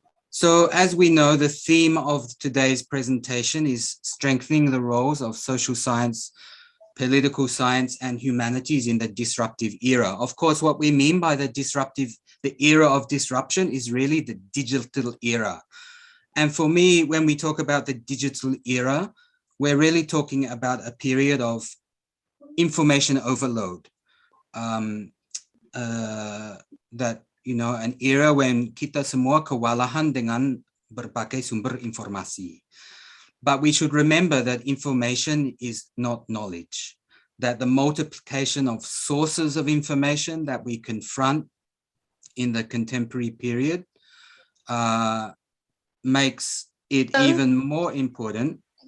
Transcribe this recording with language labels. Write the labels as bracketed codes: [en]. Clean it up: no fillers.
[en] So as we know, the theme of today's presentation is strengthening the roles of social science, political science, and humanities in the disruptive era. Of course, what we mean by the era of disruption is really the digital era. And for me, when we talk about the digital era, we're really talking about a period of information overload. That, you know, an era when [id] kita semua kewalahan dengan berbagai sumber informasi. [en] But we should remember that information is not knowledge, that the multiplication of sources of information that we confront in the contemporary period makes it even more important